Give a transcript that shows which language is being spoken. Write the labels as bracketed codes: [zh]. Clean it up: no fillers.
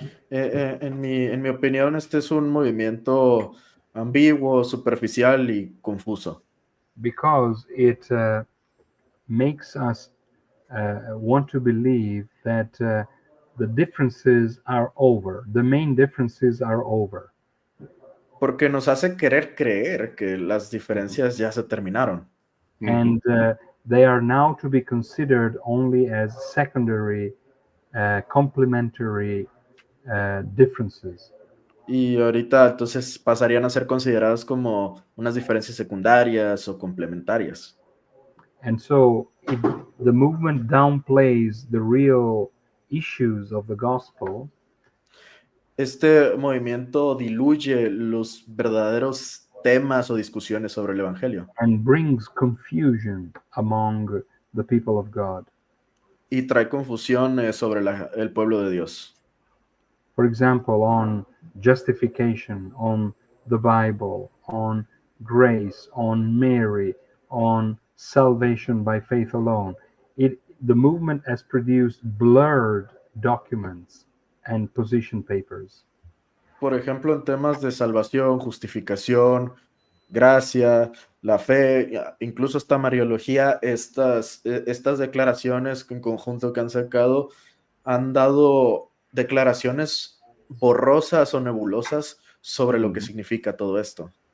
[es] En mi opinión, este es un movimiento ambiguo, superficial y confuso. [en] Because it makes us want to believe that the differences are over. The main differences are over. [es] Porque nos hace querer creer que las diferencias ya se terminaron. [en] And they are now to be considered only as secondary, complementary differences. [es] Y ahorita entonces pasarían a ser consideradas como unas diferencias secundarias o complementarias. [en] And so the movement downplays the real issues of the gospel. [es] Este movimiento diluye los verdaderos temas o discusiones sobre el Evangelio. [en] And brings confusion among the people of God. [es] Y trae confusión sobre el pueblo de Dios. [en] For example, on justification, on the Bible, on grace, on Mary, on salvation by faith alone. The movement has produced blurred documents and position papers. [es] Por ejemplo, en temas de salvación, justificación, gracia, la fe, incluso esta mariología, estas declaraciones en conjunto que han sacado han dado declaraciones borrosas o nebulosas sobre lo que significa todo esto.